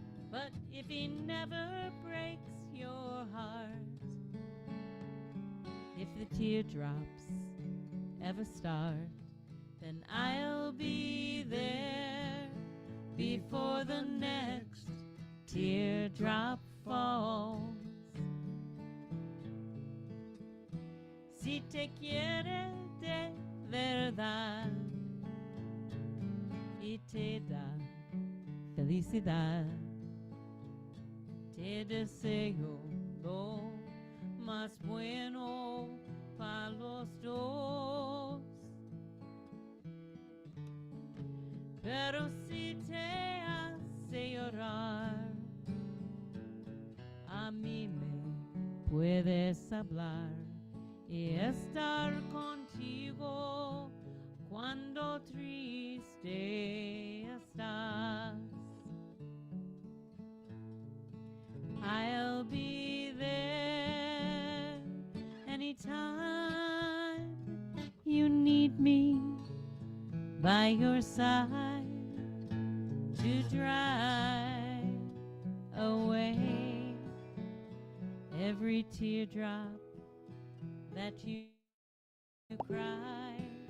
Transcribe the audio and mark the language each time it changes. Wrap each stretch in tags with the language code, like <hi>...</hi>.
<en>But if he never breaks your heart, if the teardrops ever start, then I'll be there before the next teardrop falls.</en> <es>Si te quiere de verdad y te da felicidad, te deseo lo más bueno para los dos. Pero si te hace llorar, a mí me puedes hablar y estar contigo cuando triste estás.</es> <en>I'll be there anytime you need me, by your side to dry away every teardrop that you cry.</en>